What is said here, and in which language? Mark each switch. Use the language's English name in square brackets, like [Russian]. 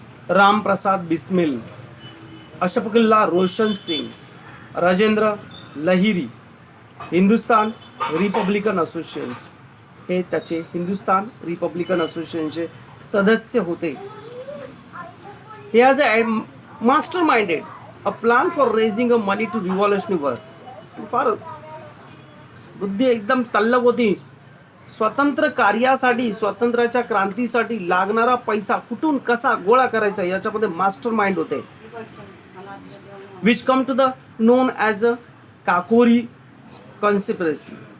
[Marathi] Ramprasad Bismil, Ashfaqulla Roshan Singh, Rajendra Lahiri, Hindustan Republican associations हे त्याचे Hindustan Republican असोसिएशनचे सदस्य होते. [English] He has masterminded a plan for raising a money to revolutionary work. [Marathi] फार बुद्धी एकदम तल्लक होती. स्वतंत्र कार्यासाठी स्वातंत्र्याच्या क्रांतीसाठी लागणारा पैसा कुठून कसा गोळा करायचा याच्यामध्ये मास्टर माइंड होते. [English] Which come to the known as a Kakori conspiracy.